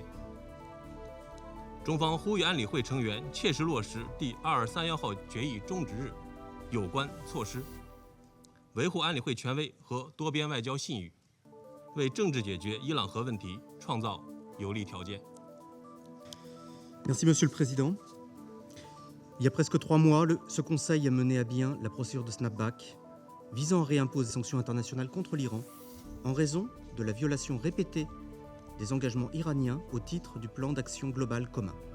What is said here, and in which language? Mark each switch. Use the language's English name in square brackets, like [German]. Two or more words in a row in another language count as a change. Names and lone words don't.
[Chinese] 中方呼吁安理会成员切实落实第2231号决议终止日有关措施，维护安理会权威和多边外交信誉，为政治解决伊朗核问题创造有利条件。 [French] Merci Monsieur le Président. Il y a presque 3 mois, ce Conseil a mené à bien la procédure de snapback visant à réimposer des sanctions internationales contre l'Iran en raison de la violation répétée des engagements iraniens au titre du plan d'action global commun.